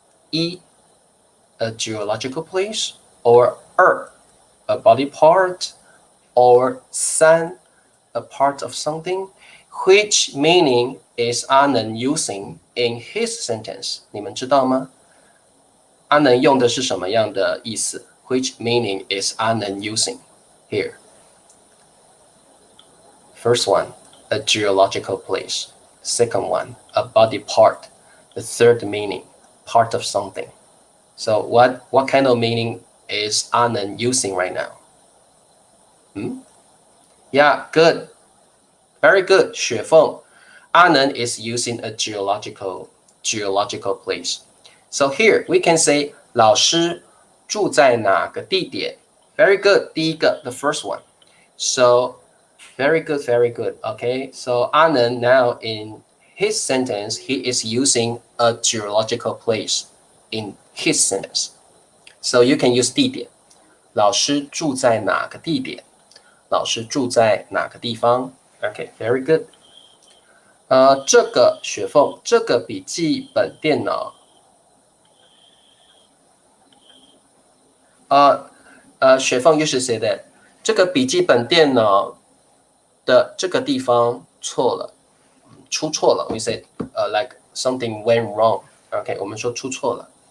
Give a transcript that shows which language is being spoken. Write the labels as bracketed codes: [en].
[en] 一 a geological place or 二 a body part or 三 a part of something. Which meaning is 阿能 using in his sentence? [zh] 你们知道吗？阿能用的是什么样的意思 [en] Which meaning is 阿能 using here? First one, a geological place. Second one, a body part. The third meaning, part of something. So what kind of meaning is 阿能 using right now? Yeah, good. Very good, 雪凤. 阿能 is using a geological place. So here we can say [zh] 老师住在哪个地点 [en] Very good, 第一个 the first one. So very good. Okay, so 阿能 now in his sentence, he is using a geological place in his sentence. So you can use [zh] 地点老师住在哪个地点老师住在哪个地方 [en] Okay, very good. [zh] 这个雪凤这个笔记本电脑雪凤 [en] you should say that [zh] 这个笔记本电脑的这个地方错了出错了 [en] we say like something went wrong OK [zh] 我们说出错了